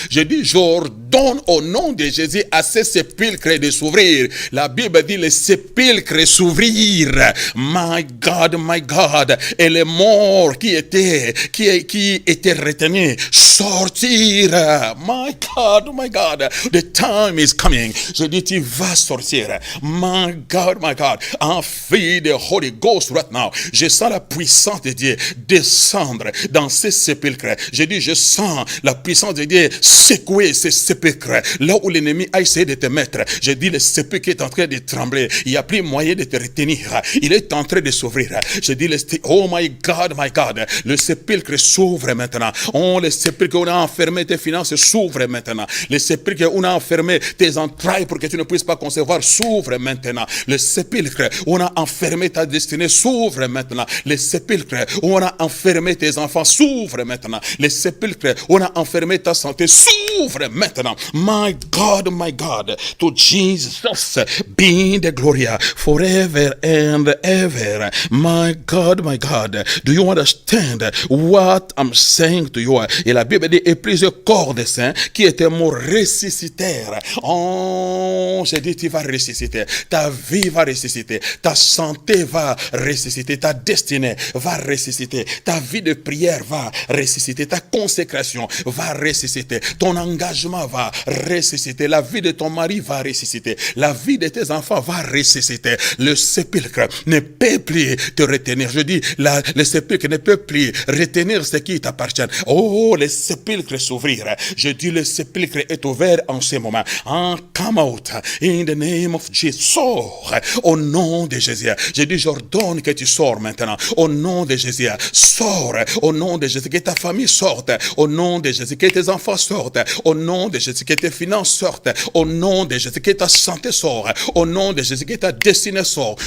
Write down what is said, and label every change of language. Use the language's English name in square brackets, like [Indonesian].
[French] Je dis, j'ordonne au nom de Jésus à ces sépulcres de s'ouvrir. La Bible dit les sépulcres s'ouvrirent. [English] My God, [French] et les morts qui étaient retenus sortirent. [English] My God, the time is coming. [French] Je dis, tu vas sortir. [English] My God, [French] en fille de [English] Holy Ghost right now. [French] Je sens la puissance de Dieu descendre dans ces sépulcres. Je dis, je sens la puissance de Dieu secouer ces sépulcres. Là où l'ennemi a essayé de te mettre, je dis, le sépulcre est en train de trembler. Il n'y a plus moyen de te retenir. Il est en train de s'ouvrir. Je dis, [English] oh my God, [French] le sépulcre s'ouvre maintenant. Oh, le sépulcre où on a enfermé tes finances s'ouvre maintenant. Le sépulcre où on a enfermé tes entrailles pour que tu ne puisses pas concevoir s'ouvre maintenant. Le sépulcre où on a enfermé ta destinée s'ouvre maintenant. Le sépulcre où on a enfermé tes enfants s'ouvre maintenant. Le sépulcre où on a enfermé ta santé s'ouvre maintenant. [English] My God, to Jesus be the glory forever and ever. My God, do you understand what I'm saying to you? [French] Et la Bible dit, et plusieurs corps de saints qui étaient morts ressuscitèrent. Oh, j'ai dit, tu vas ressusciter. Ta vie va ressusciter. Ta santé va ressusciter. Ta destinée va ressusciter. Ta vie de prière va ressusciter. Ta consécration va ressusciter. Ton engagement va va ressusciter. La vie de ton mari va ressusciter. La vie de tes enfants va ressusciter. Le sépulcre ne peut plus te retenir. Je dis, le sépulcre ne peut plus retenir ce qui t'appartient. Oh, le sépulcre s'ouvrir. Je dis, le sépulcre est ouvert en ce moment. [English] Come out in the name of Jesus. [French] Sors au nom de Jésus. Je dis, j'ordonne que tu sors maintenant. Au nom de Jésus. Sors au nom de Jésus. Que ta famille sorte. Au nom de Jésus. Que tes enfants sortent. Au nom de Jésus. Que tes finances sortent. Au nom de Jésus. Que ta santé sort. Au nom de Jésus. Que ta destinée sort.